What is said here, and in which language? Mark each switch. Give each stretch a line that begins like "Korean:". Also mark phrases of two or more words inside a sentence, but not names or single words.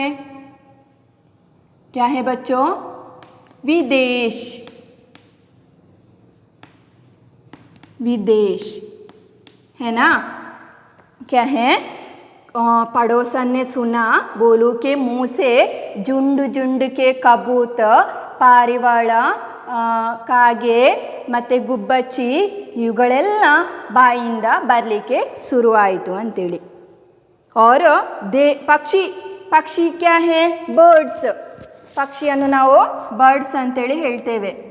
Hindi: क्या है बच्चों? विदेश, विदेश है ना. क्या है? पड़ोसन ने सुना, बोलू के मुंह से झुंड झुंड के कबूतर,
Kannada: ಪಾರಿವಾಳ, ಕಾಗೆ ಮತ್ತು ಗುಬ್ಬಚ್ಚಿ ಇವುಗಳೆಲ್ಲ ಬಾಯಿಂದ ಬರಲಿಕ್ಕೆ ಶುರುವಾಯಿತು ಅಂತೇಳಿ.
Hindi: और पक्षी, पक्षी क्या है? ಬರ್ಡ್ಸ್.
Kannada: ಪಕ್ಷಿಯನ್ನು ನಾವು ಬರ್ಡ್ಸ್ ಅಂತೇಳಿ ಹೇಳ್ತೇವೆ.